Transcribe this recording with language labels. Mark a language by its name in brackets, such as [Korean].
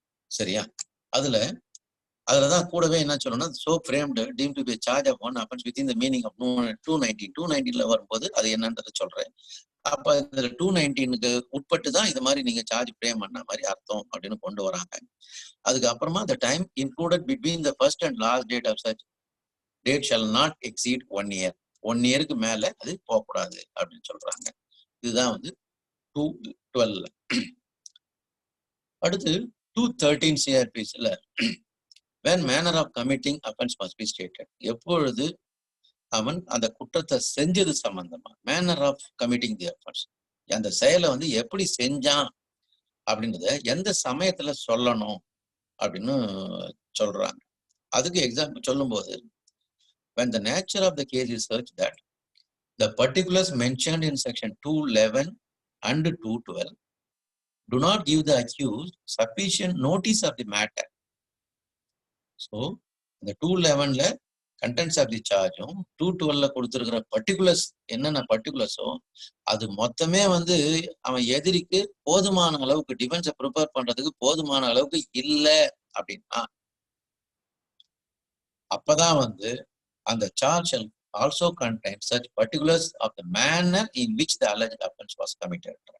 [Tamil] சரியா? அதுலதான் கூடவே என்ன சொல்லணும்னா, [English] so framed deemed to be charge of one offence within the meaning of 219 [Tamil] வரும்போது அது என்னன்றதை சொல்றேன். அப்ப இதுல 219க்கு உட்பட்டு தான் இது மாதிரி நீங்க சார்ஜ் ஃப்ரேம் பண்ண மாதிரி அர்த்தம் அப்படின்னு கொண்டு வராங்க. அதுக்கப்புறமா [English] the time included between the first and last date of such date shall not exceed 1 year. [Tamil] 1 இயருக்கு மேல அது போகக்கூடாது அப்படின்னு சொல்றாங்க. இதுதான் வந்து 212. அடுத்து [English] 213 CRPSல when manner of committing offense must be stated. [Tamil] எப்பொழுது அவன் அந்த குற்றத்தை செஞ்சது சம்பந்தமா [English] manner of committing the offence, [Tamil] அந்த செயலை வந்து எப்படி செஞ்சான் அப்படின்றத எந்த சமயத்துல சொல்லணும் அப்படின்னு சொல்றாங்க. அதுக்கு எக்ஸாம்பிள் சொல்லும்போது, [English] when the nature of the case is such that the particulars mentioned in section 211 and 212 do not give the accused sufficient notice of the matter. [Tamil] So இந்த 211ல கண்டென்ட்ஸ் ஆஃப் தி சார்ஜும் 212ல கொடுத்துருக்கிற பர்டிகுலர்ஸ் என்னென்ன பர்டிகுலர்ஸோ அது மொத்தமே வந்து அவன் எதிரிக்கு போதுமான அளவுக்கு டிஃபென்ஸை ப்ரிப்பேர் பண்றதுக்கு போதுமான அளவுக்கு இல்லை அப்படின்னா அப்பதான் வந்து அந்த charge also contain [English] such particulars of the manner in which the alleged offense was committed.